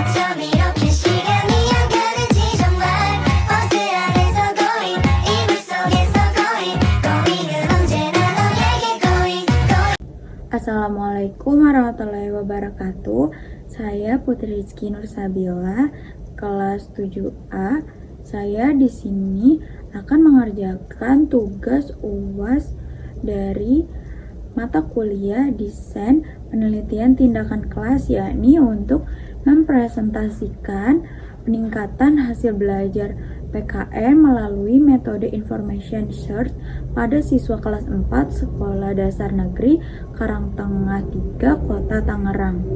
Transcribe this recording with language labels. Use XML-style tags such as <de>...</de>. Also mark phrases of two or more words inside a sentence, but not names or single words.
<ko>밤 이렇게 시간이 안 가는지 정말 버스 안에서 going 이불 속에서 going 은 언제나 너에게 going.</ko> <ar>السلام عليكم ورحمة الله وبركاته.</ar> <id>Saya Putri Rizky Nursabila, kelas 7A. Saya di sini akan mengerjakan tugas UAS dari mata kuliah Desain Penelitian Tindakan Kelas, yakni untuk mempresentasikan peningkatan hasil belajar PKN melalui metode Information Search pada siswa kelas 4 Sekolah Dasar Negeri Karangtengah 3, Kota Tangerang.</id>